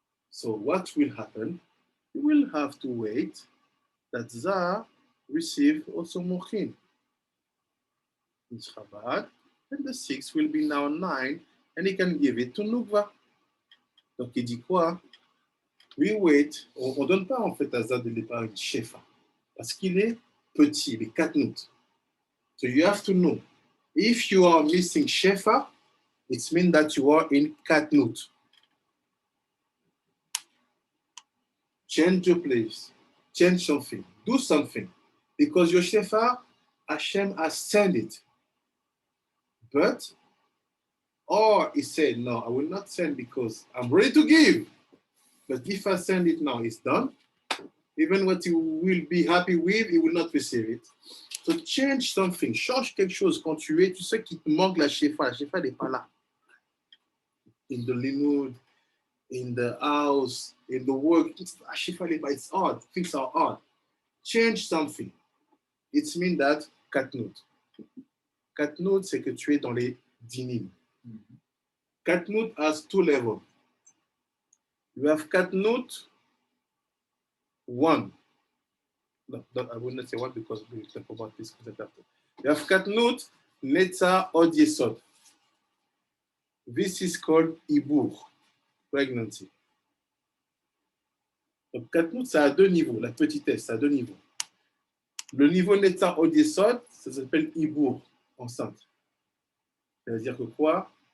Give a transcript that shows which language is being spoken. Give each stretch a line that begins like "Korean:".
English: So what will happen? He will have to wait that Zah receive also mochin. In Shabbat, and the 6 will be now 9, and he can give it to Nukva.
French: Donc il dit quoi?
English: We wait.
French: On ne donne pas en fait à Zah de départ une shefa, parce qu'il est petit, il est katnut.
English: So you have to know, if you are missing shefa, it means that you are in katnut. Change your place, change something, do something, because your shefa, Hashem has sent it. But, or he said, no, I will not send because I'm ready to give. But if I send it now, it's done. Even what you will be happy with, you will not receive it. So change something. Change
French: quelque chose. Quand tu es, tu sais qu'il te manque la shefa. La shefa n'est pas là.
English: In the limud, in the house, in the work.
French: La shefa n'est pas.
English: It's hard. Things are hard. Change something. It means that katnout.
French: Katnout, c'est que tu es dans les dinim.
English: Katnout has 2 levels. You have katnout 1. No, I will not say 1 because we will talk about this after. You have katnout neta od yesod. This is called ibur, pregnancy.
French: Donc katnout, ça a 2 niveaux. La petitesse, ça a 2 niveaux. Le niveau neta od yesod, ça s'appelle ibur, enceinte. C'est-à-dire que quoi?